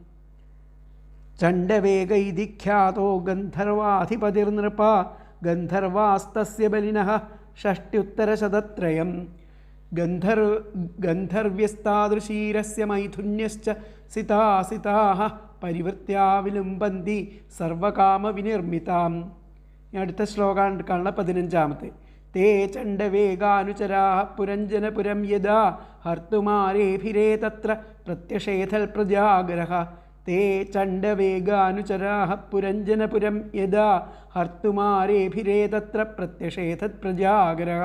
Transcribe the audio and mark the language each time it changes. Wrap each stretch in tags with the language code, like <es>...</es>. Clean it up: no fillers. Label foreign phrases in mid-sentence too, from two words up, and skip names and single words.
<sa>चण्डवेगैः ख्यातो गन्धर्वाधिपतिर्नृपा गन्धर्वास्तस्य बलिनः 63 गन्धर्व्यस्तादृशीरस्य मैथुन्यश्च सिताः परिवृत्या विलुम्बन्ति सर्वकामविनिर्मिताम्.</sa> <ml>അടുത്ത ശ്ലോകമാണ് കാണുന്ന 15-ാമത്തെ.</ml> <sa>തേ ചണ്ഡവേഗാനുചരാः പുരഞ്ജനപുരം യദാ ഹർത്തുമാരേഭിരേ തത്ര പ്രത്യഷേധൽ പ്രജാഗ്രഹ. തേ ചണ്ഡവേഗാനുചരാः പുരഞ്ജനപുരം യദാ ഹർത്തുമാരേഭിരേ തത്ര പ്രത്യഷേധൽ പ്രജാഗ്രഹ.</sa>